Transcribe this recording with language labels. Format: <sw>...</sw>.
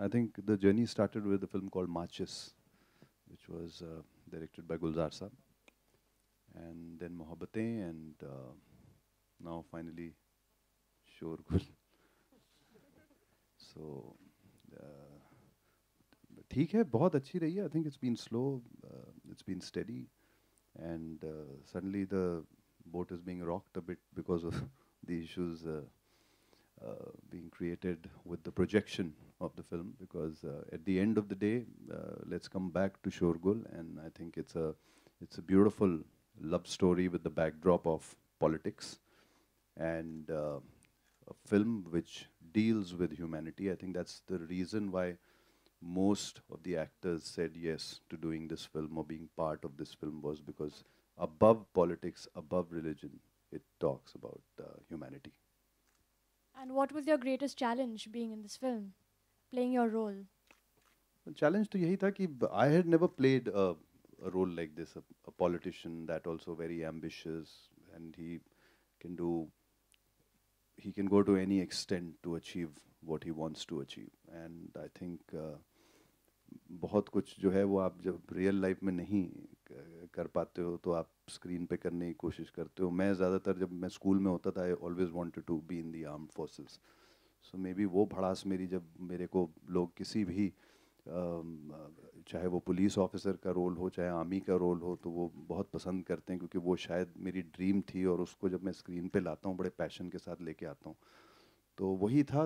<en>I think the journey started with a film called Machis, which was directed by Gulzar Saab, and then Mohabbatein, and now finally</en> <hi>शोरगुल. So ठीक है, बहुत अच्छी रही है.</hi> <en>I think it's been slow, it's been steady, and suddenly the boat is being rocked a bit because of the issues being created with the projection of the film. Because at the end of the day, let's come back to Shorgul, and I think it's a beautiful love story with the backdrop of politics, and a film which deals with humanity. I think that's the reason why most of the actors said yes to doing this film or being part of this film, was because above politics, above religion, it talks about humanity. And what was your greatest challenge being in this film, playing your role? The challenge to</en> <hi>yahi tha ki</hi> <en>I had never played a role like this, a politician that also very ambitious, and he can go to any extent to achieve what he wants to achieve. And I think</en> <hi>बहुत कुछ जो है वो आप जब real life में नहीं कर पाते हो तो आप स्क्रीन पे करने की कोशिश करते हो. मैं ज़्यादातर जब मैं स्कूल में होता था,</hi> <en>I always wanted to be in the armed forces. So maybe</en> <hi>वो भड़ास मेरी, जब मेरे को लोग किसी भी चाहे वो पुलिस ऑफिसर का रोल हो, चाहे आर्मी का रोल हो, तो वो बहुत पसंद करते हैं, क्योंकि वो शायद मेरी ड्रीम थी, और उसको जब मैं स्क्रीन पे लाता हूँ बड़े पैशन के साथ लेके आता हूँ. तो वही था.</hi>